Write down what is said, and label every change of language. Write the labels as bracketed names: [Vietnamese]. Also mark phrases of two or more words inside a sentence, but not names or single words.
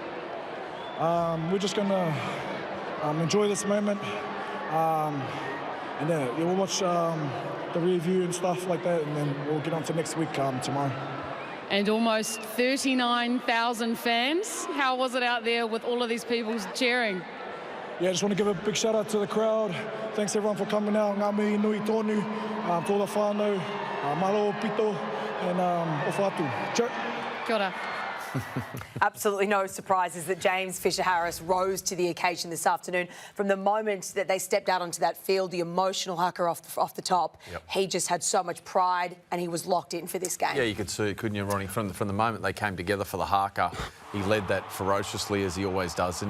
[English] We're just going to enjoy this moment, and we'll watch the review and stuff like that, and then we'll get on to next week tomorrow. And almost 39,000 fans. How was it out there with all of these people cheering? I just want to give a big shout out to the crowd. Thanks everyone for coming out. [Māori] Ngā mihi nui tonu, tōna whānau, [Tongan] malo pito, [Māori] and ofatu. [English] Cheer. [Māori] Kia ora. [English] Absolutely no surprises that James Fisher-Harris rose to the occasion this afternoon. From the moment that they stepped out onto that field, the emotional haka off the top, he just had so much pride and he was locked in for this game. Yeah, you could see it, couldn't you, Ronnie? From the moment they came together for the haka, he led that ferociously, as he always does.